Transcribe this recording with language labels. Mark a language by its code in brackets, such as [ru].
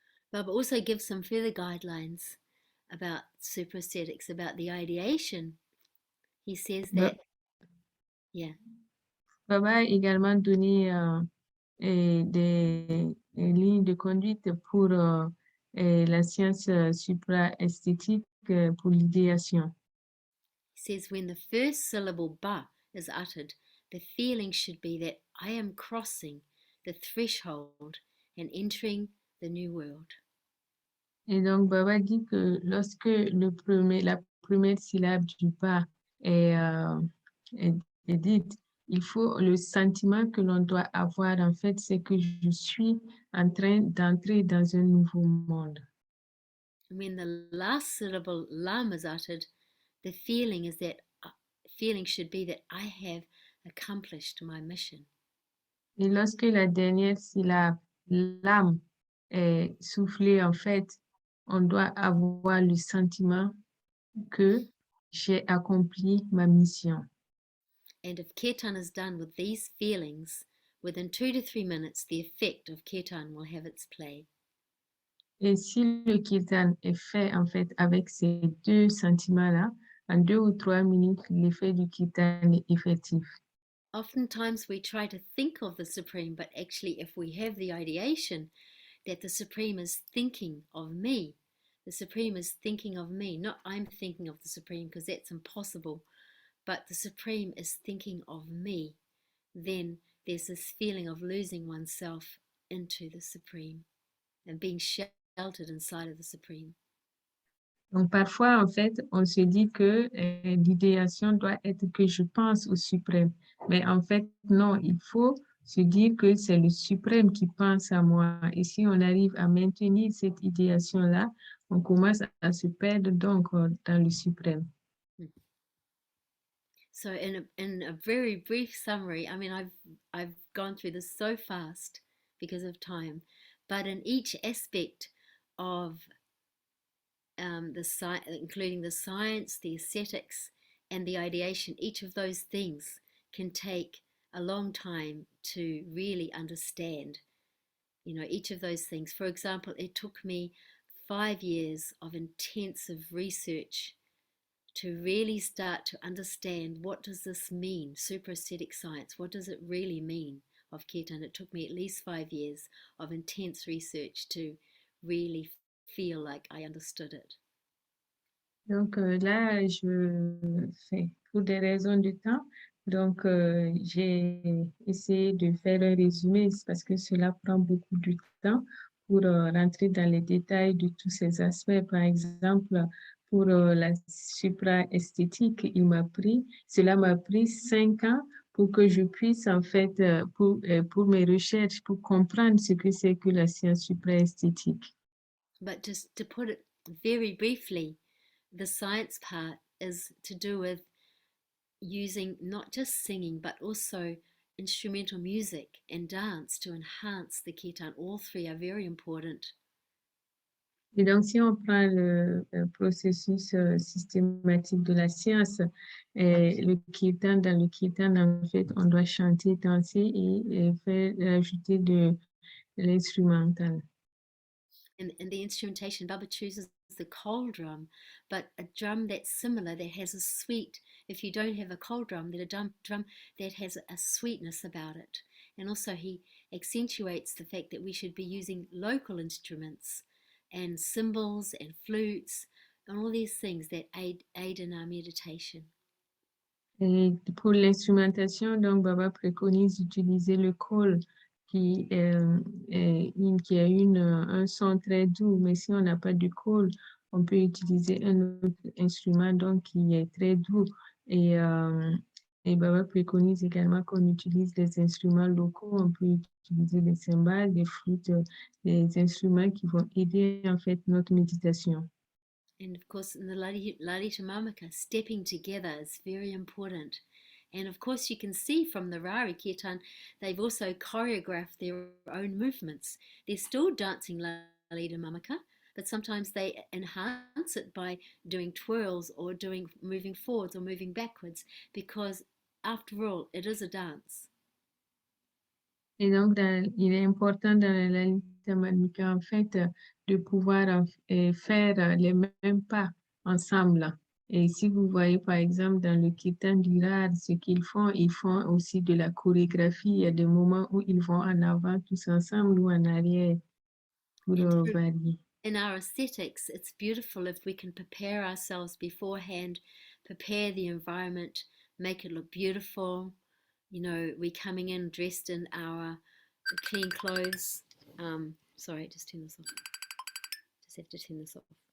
[en] Baba also gives some further guidelines about supra aesthetics, about the ideation. He says that, [fr] Baba a également donné des lignes de conduite pour la science supra-esthétique pour l'idéation. [en] He says when the first syllable ba is uttered, the feeling should be that I am crossing the threshold and entering the new world. [fr] Et donc, Baba dit que lorsque la première syllabe du ba est dite, il faut le sentiment que l'on doit avoir, en fait, c'est que je suis en train d'entrer dans un nouveau monde. [en] When the last syllable lam is uttered, the feeling should be that I have accomplished my mission. [fr] Et lorsque la dernière syllabe lam est soufflée, en fait, on doit avoir le sentiment que j'ai accompli ma mission. [en] And if kirtan is done with these feelings, within 2 to 3 minutes, the effect of kirtan will have its play. [fr] Et si le kirtan est fait en fait avec ces deux sentiments-là, en 2 ou 3 minutes, l'effet du kirtan est effectif. [en] Oftentimes we try to think of the Supreme, but actually if we have the ideation that the Supreme is thinking of me, the Supreme is thinking of me, not I'm thinking of the Supreme, because that's impossible, but the Supreme is thinking of me, then there's this feeling of losing oneself into the Supreme and being sheltered inside of the Supreme. [fr] Donc, parfois, en fait, on se dit que l'idéation doit être que je pense au suprême. Mais en fait, non, il faut se dire que c'est le suprême qui pense à moi. Et si on arrive à maintenir cette idéation-là, on commence à se perdre donc dans le suprême. [en] So in a very brief summary, I mean, I've gone through this so fast because of time, but in each aspect of including the science, the aesthetics, and the ideation, each of those things can take a long time to really understand. You know, each of those things. For example, it took me 5 years of intensive research to really start to understand what does this mean, supraesthetic science, what does it really mean of kirtan. It took me at least 5 years of intense research to really feel like I understood it. [fr] Donc là, je fais pour des raisons de temps. Donc, j'ai essayé de faire un résumé parce que cela prend beaucoup de temps pour rentrer dans les détails de tous ces aspects. Par exemple, pour la supra-esthétique, cela m'a pris 5 ans pour que je puisse, en fait, pour mes recherches, pour comprendre ce que c'est que la science supra-esthétique. [en] But just to put it very briefly, the science part is to do with using not just singing, but also instrumental music and dance to enhance the kirtan. All three are very important. [fr] Et donc, si on prend le processus systématique de la science, dans le kirtan, en fait, on doit chanter, danser et faire ajouter de l'instrumental. [en] In the instrumentation, Baba chooses the cold drum, but a drum that's similar, that has a sweet, if you don't have a cold drum, then a drum that has a sweetness about it. And also he accentuates the fact that we should be using local instruments and cymbals and flutes and all these things that aid in our meditation. [fr] Et pour l'instrumentation, donc Baba préconise d'utiliser le col qui a un son très doux, mais si on n'a pas de col, on peut utiliser un autre instrument donc qui est très doux. Et Baba préconise également qu'on utilise des instruments locaux. On peut utiliser des cymbales, des flûtes, des instruments qui vont aider en fait notre méditation. [en] And of course, in the Lalita Mamaka, stepping together is very important. And of course, you can see from the Rarhi Kirtan, they've also choreographed their own movements. They're still dancing Lalita Mamaka, but sometimes they enhance it by doing twirls or moving forwards or moving backwards, because after all, it is a dance. [fr] Et donc, il est important dans la Lalita Mamaka, en fait, de pouvoir faire les mêmes pas ensemble. Et si vous voyez, par exemple, dans le Kirtan du Rarhi, ce qu'ils font, ils font aussi de la chorégraphie. Il y a des moments où ils vont en avant tous ensemble ou en arrière pour varier. [en] In our aesthetics, it's beautiful if we can prepare ourselves beforehand, prepare the environment, make it look beautiful. You know, we're coming in dressed in our clean clothes. Sorry, just turn this off. Just have to turn this off.